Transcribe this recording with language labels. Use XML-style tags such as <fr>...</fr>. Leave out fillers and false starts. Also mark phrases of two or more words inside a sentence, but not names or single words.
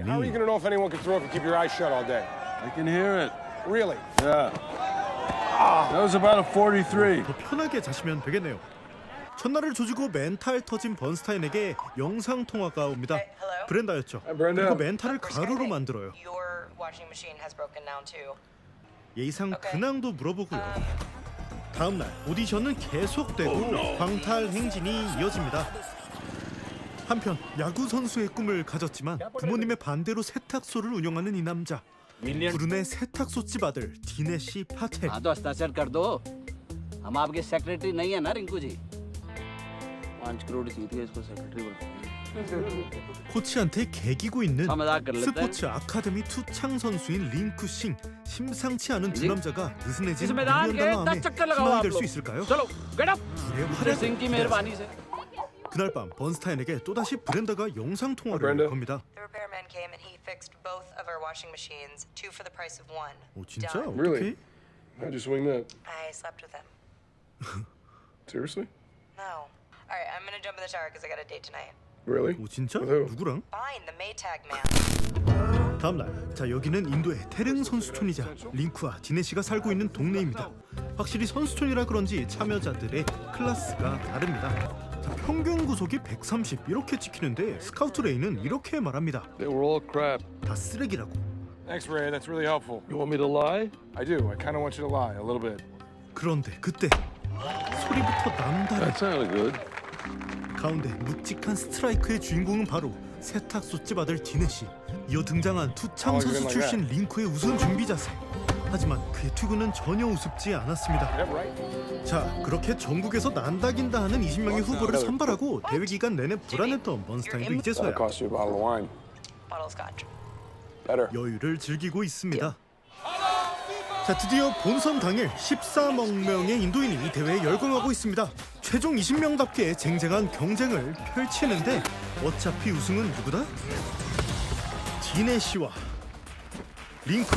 <en>How are you gonna know if anyone can throw if you keep your eyes shut all day? I can hear it. Really? Yeah. That was about a 43.</en> <ko>더 편하게 자시면 되겠네요. 첫날을 조지고 멘탈 터진 번스타인에게 영상 통화가 옵니다. 브렌다였죠. 그리고 멘탈을 가루로 만들어요.</ko> <en>Your washing machine has broken down too.</en> <ko>예의상 근황도 물어보고요. 다음 날 오디션은 계속되고 광탈 행진이 이어집니다. 한편 야구 선수의 꿈을 가졌지만 부모님의 반대로 세탁소를 운영하는 이 남자. 불운의 세탁소 집 아들 디네시 파텔.</ko> <hi>तो हस्ताक्षर कर दो हम आपके सेक्रेटरी नहीं है ना रिंकू जी 5 करोड़ जीत गए इसको सेक्रेटरी बोल</hi> <ko>코치한테 개기고 있는</ko> <hi>मजाक कर लेते हैं</hi> <ko>스포츠 아카데미 투창 선수인 링쿠 싱. 심상치 않은 두 남자가 느슨해진</ko> <hi>मैदान के</hi> <ko>밀리언 달러 10 암에</ko> <hi>चक्कर लगाओ</hi> <ko>희망이</ko> <hi>आप</hi> <ko>될 수</ko> <hi>लोग</hi> <ko>있을까요?</ko> <hi>चलो</hi> <en>get up</en> <ko>불의 활약을</ko> <hi>सिंह की</hi> <ko>기대하죠.</ko> <hi>मेहरबानी से</hi> <ko>그날 밤 번스타인에게 또다시 브렌다가 영상 통화를 Brenda. 겁니다.</ko> <en>The repairman came and he fixed both of our washing machines, 2 for the price of 1.</en> <ko>오 진짜?</ko> <en>Done. Really?</en> <ko>어떻게?</ko> <en>How'd you swing that? I slept with him. Seriously? No. All right, I'm gonna jump in the shower because I got a date tonight. Really?</en> <ko>오 진짜?</ko> <en>With who?</en> <ko>누구랑?</ko> <en>Fine, the Maytag man.</en> <ko>다음 날, 자 여기는 인도의 태릉 선수촌이자 링쿠와 디네시가 살고 있는 동네입니다. 확실히 선수촌이라 그런지 참여자들의 클래스가 다릅니다. 자, 평균 구속이 130 이렇게 찍히는데 스카우트 레이는 이렇게 말합니다.</ko> <en>They were all crap.</en> <ko>다 쓰레기라고.</ko> <en>Thanks, Ray. That's really helpful. You want me to lie? I do. I kind of want you to lie a little bit.</en> <ko>그런데 그때 소리부터 남다른</ko> <en>That sounded good.</en> <ko>가운데 묵직한 스트라이크의 주인공은 바로 세탁소 집 아들 디네시. 이어 등장한 투창 선수 출신 링쿠의 우선 준비 자세. 하지만 그의 투구는 전혀 우습지 않았습니다.</ko> <en>Yep, right.</en> <ko>자, 그렇게 전국에서 난다긴다 하는 20명의 후보를 선발하고 대회 기간 내내 불안했던 번스타인도 이제서야</ko> <en>That'll cost you a bottle of wine. Bottle scotch. Better.</en> <ko>여유를 즐기고 있습니다. 자, 드디어 본선 당일 14억 명의 인도인이 이 대회에 열광하고 있습니다. 최종 20명답게 쟁쟁한 경쟁을 펼치는데 어차피 우승은 누구다? 디네시와 링쿠.</ko>